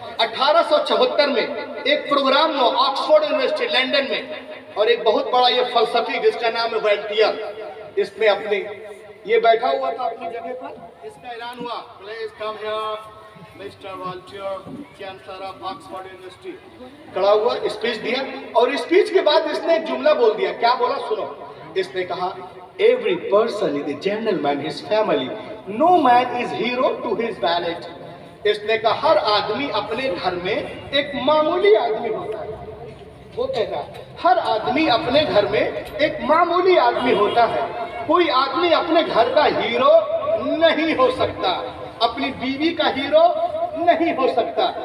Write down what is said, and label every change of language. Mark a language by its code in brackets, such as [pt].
[ur] 1874 میں ایک پروگرام ہوا آکسفورڈ یونیورسٹی لندن میں، اور ایک بہت بڑا یہ فلسفی جس کا نام ہے والٹیئر، اس نے اپنی یہ بیٹھا ہوا تھا اپنی جگہ پر، اس کا اعلان ہوا [en] Please come here mister Voltaire chancellor of Oxford University. [ur] کھڑا ہوا اسپیچ دیا، اور اسپیچ کے بعد اس نے ایک جملہ بول دیا. کیا بولا سنو. [en] اس نے کہا every person is a gentleman his family, no man is hero to his village. [ur] اس نے کہا ہر آدمی اپنے گھر میں ایک معمولی آدمی ہوتا ہے. وہ کہہ رہا ہے ہر آدمی اپنے گھر میں ایک معمولی آدمی ہوتا ہے، کوئی آدمی اپنے گھر کا ہیرو نہیں ہو سکتا، اپنی بیوی کا ہیرو نہیں ہو سکتا.